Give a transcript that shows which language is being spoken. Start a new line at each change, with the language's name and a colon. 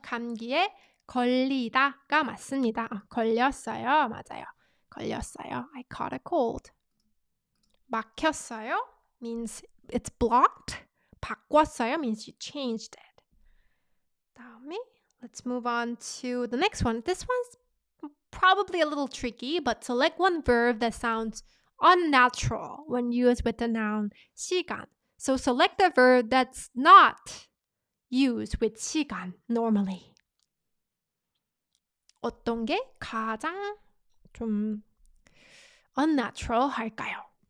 Korean: 감기에 걸리다가 맞습니다. 걸렸어요. 맞아요. 걸렸어요.
English: I caught a cold. 막혔어요 means it's blocked. 바꿨어요 means you changed it. 다음에 let's move on to the next one. This one's probably a little tricky, but select one verb that sounds unnatural when used with the noun 시간. So select a verb that's not used with 시간 normally.
Korean: 어떤 게 가장 좀 unnatural 할까요?